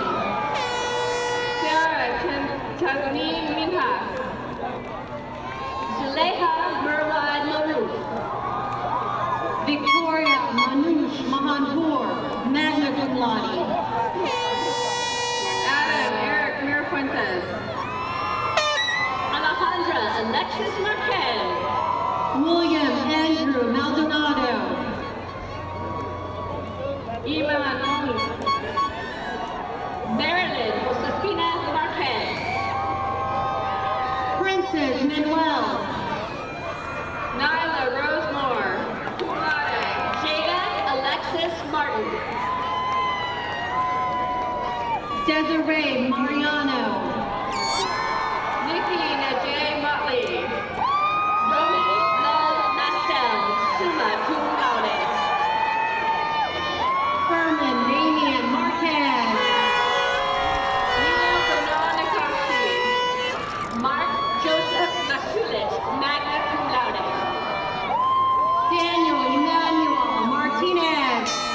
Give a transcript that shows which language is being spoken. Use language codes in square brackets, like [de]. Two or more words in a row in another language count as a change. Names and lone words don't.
[en] Sarah Tazmi Minhas. Zuleha Murwad Maruf. Victoria Manush Mahanpur, [la] magna cum laude. [en] Adam Eric Mirfuentes. Alejandra Alexis Marquez. William Andrew Maldonado. Ilan Ong. Marilyn Josefina Marquez. Princess Manuel. Nyla Rosemore. [la] Cum laude. [en] Jada Alexis Martin. Desiree Mariano. Nikki Najee Motley. Romy Love Nastel, [la] summa cum laude. [en] Furman Damian Marquez. Leo Bernard Nikoski. Mark Joseph Masulit, [la] magna cum laude. [en] Daniel Emmanuel Martinez.